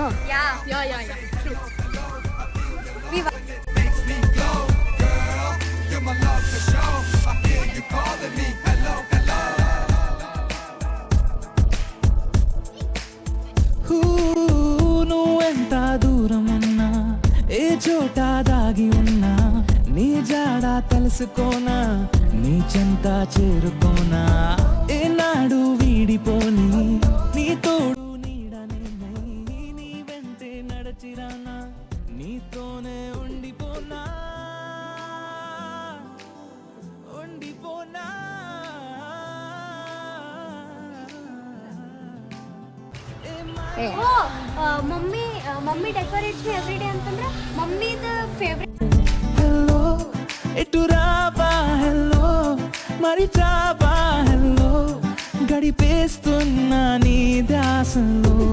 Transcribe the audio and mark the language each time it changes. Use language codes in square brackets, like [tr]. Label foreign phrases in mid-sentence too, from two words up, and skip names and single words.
[en] Yeah. True. [te] నువ్వెంత దూరమున్నా ఏ చోట దాగి ఉన్నా నీ జాడ తెలుసుకోనా నీ చెంత చేరుకోనా ఏనాడు వీడిపోని నీ తోడు నీడనే నీ వెంటే నడచిరానా నీతోనే ఉండిపోనా [en] mummy decorates every day [kn] ಅಂತಂದ್ರೆ ಮಮ್ಮಿದ ಫೇವ್ರೆಟ್ [te] హలో ఎటు రావా హలో మరి చావా హలో గడి గడిపేస్తున్నా నీ ధ్యాసలో